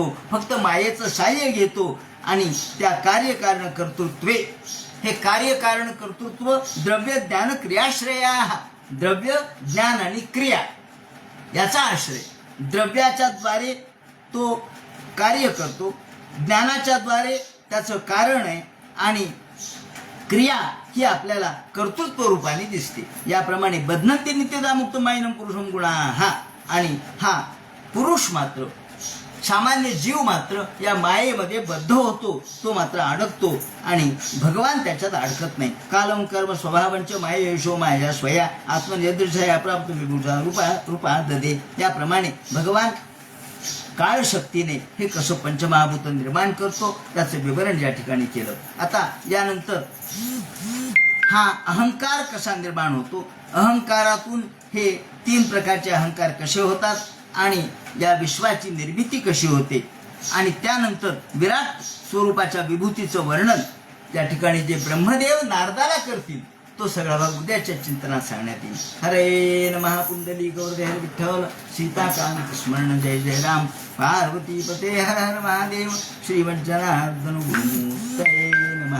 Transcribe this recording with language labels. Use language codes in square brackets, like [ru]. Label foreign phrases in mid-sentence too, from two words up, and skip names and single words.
[mr] फक्त मायेचं साह्य घेतो आणि त्या कार्य कारण कर्तृत्वे, हे कार्य कारण कर्तृत्व [sa] द्रव्य ज्ञान क्रियाश्रया, [mr] द्रव्य ज्ञान आणि क्रिया याचा आश्रय. द्रव्याच्या द्वारे तो कार्य करतो, ज्ञानाच्या द्वारे त्याचं कारण आहे आणि क्रिया ही आपल्याला कर्तृत्व रूपाने दिसते. [sa] याप्रमाणे बध्नन्ति नित्यदा मुक्त मायनम पुरुषम गुणा. [mr] हा आणि हा पुरुष मात्र, सामान्य जीव मात्र या मायेमध्ये बद्ध होतो, तो मात्र अडकतो आणि भगवान त्याच्यात अडकत नाही. [sa] कालम कर्म स्वभावंच माया यशो माया स्वया आत्मनिर्देशया प्राप्त विभूषा रूपा ददे. [mr] याप्रमाणे भगवान काळ शक्तीने हे कसं पंचमहाभूत निर्माण करतो त्याचं विवरण या ठिकाणी केलं. आता यानंतर हा अहंकार कसा निर्माण होतो, अहंकारातून हे 3 प्रकारचे अहंकार कसे होतात आणि या विश्वाची निर्मिती कशी होते आणि त्यानंतर विराट स्वरूपाच्या विभूतीचं वर्णन या ठिकाणी जे ब्रह्मदेव नारदाला करतील तो सगळा भाग उद्याच्या चिंतनात सांगण्यात येईल. [sa] हरे नमः. [mr] पुंडली गौर हर विठ्ठल सीताकांत स्मरण. जय जय राम. पार्वती पते हर हर महादेव. [sa] श्रीमज्जनार्दन नमः.